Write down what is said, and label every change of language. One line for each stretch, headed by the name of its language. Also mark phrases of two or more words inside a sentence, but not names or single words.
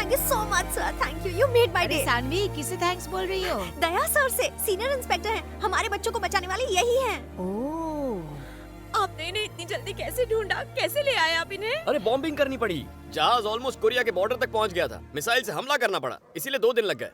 English: so much, sir. Thank you. You made my
Hindi: अरे
English: day.
Hindi: सानवी किसे थैंक्स बोल रही हो? दया सर से, सीनियर इंस्पेक्टर हैं. हमारे बच्चों को बचाने वाले यही हैं. ओह, आपने इन्हें इतनी जल्दी कैसे ढूंढा? कैसे ले आए आप इन्हें? अरे बॉम्बिंग करनी पड़ी। जहाज ऑलमोस्ट कोरिया के बॉर्डर तक पहुंच गया था। मिसाइल से हमला करना पड़ा, इसीलिए 2 दिन लग गए।